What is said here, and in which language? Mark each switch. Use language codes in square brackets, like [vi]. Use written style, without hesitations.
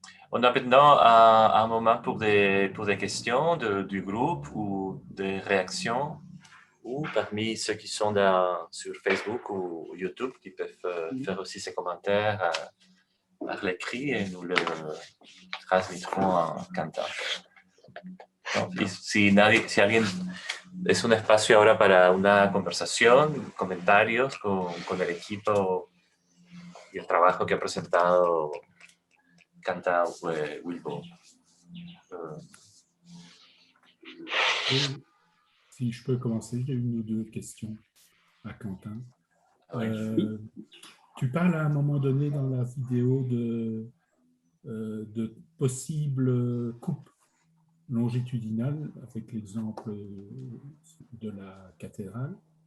[fr] On a maintenant un moment pour des questions du groupe ou des réactions, ou parmi ceux qui sont sur Facebook ou YouTube qui peuvent faire aussi ces commentaires par l'écrit et nous le transmettrons en Quentin. [es] Si alguien, es un espacio ahora para una conversación, comentarios con el equipo y el trabajo que ha presentado Quentin Wilbo. [fr] Si je peux commencer, j'ai une ou deux questions à Quentin. Tu parles à un moment donné dans la vidéo de possibles coupes longitudinales, avec l'exemple de la cathédrale.